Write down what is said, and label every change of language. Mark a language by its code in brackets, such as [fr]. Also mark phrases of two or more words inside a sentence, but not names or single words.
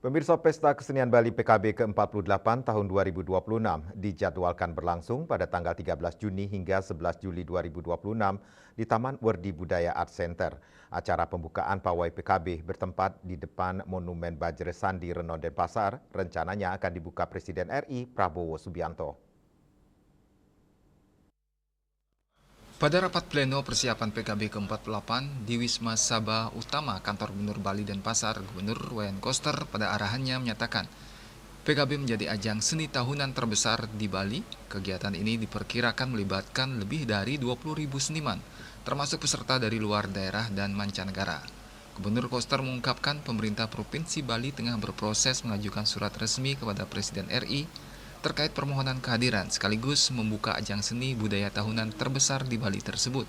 [id] Pemirsa Pesta Kesenian Bali PKB ke-48 tahun 2026 dijadwalkan berlangsung pada tanggal 13 Juni hingga 11 Juli 2026 di Taman Werdi Budaya Art Center. Acara pembukaan pawai PKB bertempat di depan Monumen Bajre Sandi Renon Denpasar, rencananya akan dibuka Presiden RI Prabowo Subianto. Pada rapat pleno persiapan PKB ke-48 di Wisma Sabah Utama Kantor Gubernur Bali Denpasar, Gubernur Wayan Koster pada arahannya menyatakan PKB menjadi ajang seni tahunan terbesar di Bali. Kegiatan ini diperkirakan melibatkan lebih dari 20.000 seniman, termasuk peserta dari luar daerah dan mancanegara. Gubernur Koster mengungkapkan pemerintah Provinsi Bali tengah berproses mengajukan surat resmi kepada Presiden RI terkait permohonan kehadiran sekaligus membuka ajang seni budaya tahunan terbesar di Bali tersebut.